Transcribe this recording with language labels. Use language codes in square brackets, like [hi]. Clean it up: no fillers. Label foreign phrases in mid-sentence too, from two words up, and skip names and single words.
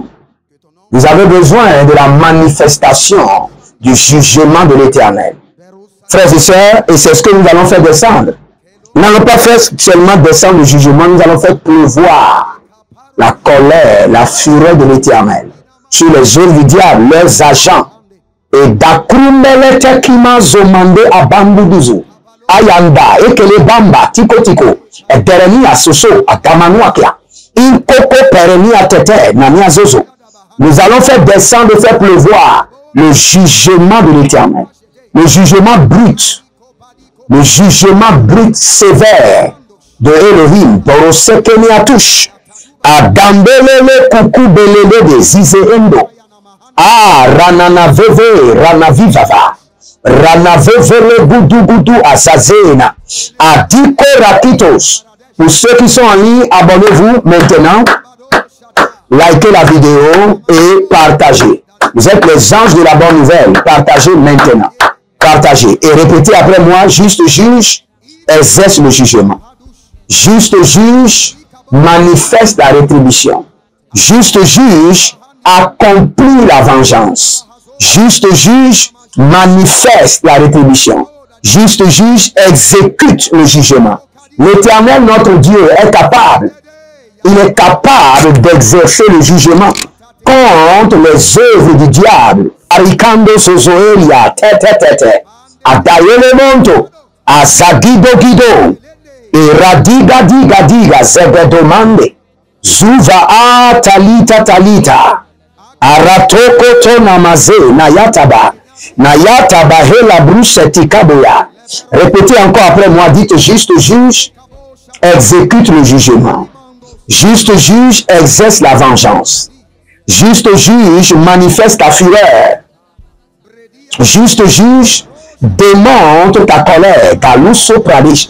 [fr] Vous avez besoin de la manifestation du jugement de l'Éternel. Frères et sœurs, et c'est ce que nous allons faire descendre. Nous n'allons pas faire seulement descendre le jugement, nous allons faire pleuvoir la colère, la fureur de l'Éternel sur les œuvres du diable, leurs agents. Et d'akrumele kima zomande a bambuduzu, ayanda, ekele bamba, tiko tiko, et dereni a soso, a tamanuakia. Nous allons faire descendre, faire pleuvoir le jugement de l'Éternel, le jugement brut sévère de Elohim, Borosekeni Atouche, Adambelele Kukubelele de Zizeendo, Rananaveve, Ranavivava, Ranavevele Boudou Boudou Azazena, Adiko Rakitos. Pour ceux qui sont en ligne, abonnez-vous maintenant, likez la vidéo et partagez. Vous êtes les anges de la bonne nouvelle. Partagez maintenant. Partagez. Et répétez après moi, juste juge, exerce le jugement. Juste juge, manifeste la rétribution. Juste juge, accomplit la vengeance. Juste juge manifeste la rétribution. Juste juge exécute le jugement. L'Éternel, notre Dieu, est capable. Il est capable d'exercer le jugement contre les œuvres du diable. Arikando sozoelia, tete, adayele monto, azagido gido, et radiga diga, zegedomande, zuva a talita, aratoko to namaze, nayataba hela brouche tikaboya. Répétez encore après moi, dites juste juge, exécute le jugement. Juste juge exerce la vengeance. Juste juge manifeste ta fureur. Juste juge démontre ta colère, ta lousso pradish.